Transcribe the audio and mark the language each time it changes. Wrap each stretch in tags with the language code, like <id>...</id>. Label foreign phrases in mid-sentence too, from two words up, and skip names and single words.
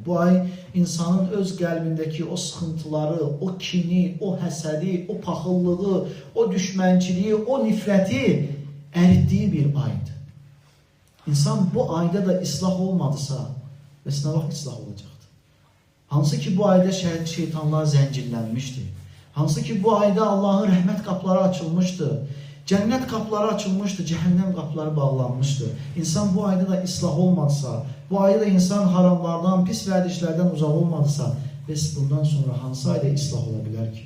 <az>Bu ay insanın öz qəlbindeki o sıxıntıları, o kini, o həsədi, o paxıllığı, o düşmənçiliği, o nifrəti əritdiyi bir aydır.</az> <tr>İnsan bu ayda da ıslah olmadısa, ne vakit ıslah olacaktı?</tr> <az>Hansı ki bu ayda şeytanlar zəncirlənmişdi. Hansı ki bu ayda Allahın rəhmət qapıları açılmışdı. Cənnət qapıları açılmışdı, cəhənnəm qapıları bağlanmışdı. İnsan bu ayda da islah olmadısa, bu ayda da insan haramlardan, pis vərdişlərdən uzaq olmadısa, bəs bundan sonra hansı ayda islah ola bilər ki?</az>